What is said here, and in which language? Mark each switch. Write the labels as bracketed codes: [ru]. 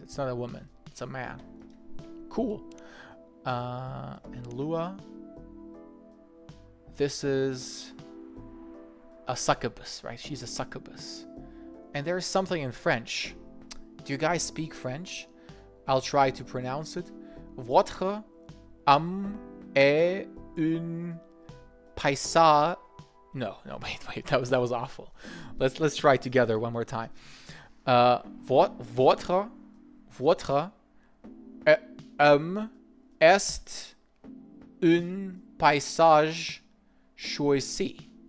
[en] It's not a woman. It's a man. Cool. And Lua. This is a succubus, right? She's a succubus. And there's something in French. Do you guys speak French? I'll try to pronounce it. [fr] Votre âme est une paysage. [en] No, wait. That was awful. Let's try together one more time. [fr] Votre âme est un paysage choisi.